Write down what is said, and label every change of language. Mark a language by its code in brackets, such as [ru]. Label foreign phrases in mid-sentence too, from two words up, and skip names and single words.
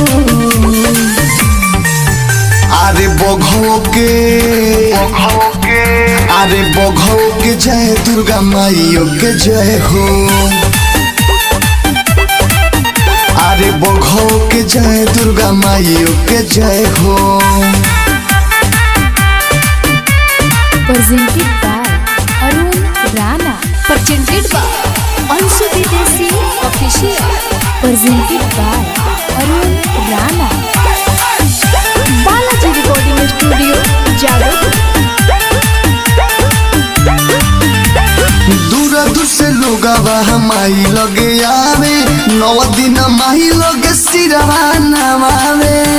[bho] अरे बघो के जय दुर्गा माइयों के जय हो। अरे बघो के जय दुर्गा माइयों के जय हो। [en] presented by Arun Rana। presented by Ansu Videsi Official। presented by Arun Rana। [bho] बालाजी रिकॉर्डिंग स्टूडियो जादव। दूर दूर से लोग माई लगे आवे, 9 दिन माई लगे सिरवा नवावे।